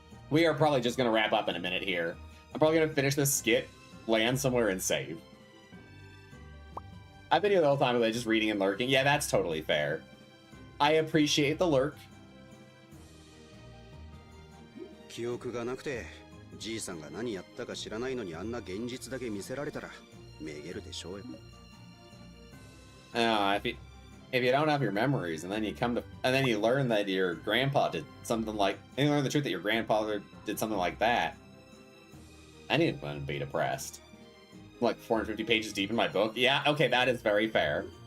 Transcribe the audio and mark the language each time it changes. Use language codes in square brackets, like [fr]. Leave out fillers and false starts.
[en] We are probably just gonna wrap up in a minute here. I'm probably gonna finish this skit, land somewhere, and save. I've been here the whole time, just reading and lurking. Yeah, that's totally fair. I appreciate the lurk. [ja] 記憶がなくて、じいさんが何やったか知らないのにあんな現実だけ見せられたらめげるでしょうよ。 [en] If you don't have your memories, and then you learn that your grandpa did something like, and you learn the truth that your grandfather did something like that, anyone would be depressed. Like 450 pages deep in my book. Yeah, okay, that is very fair.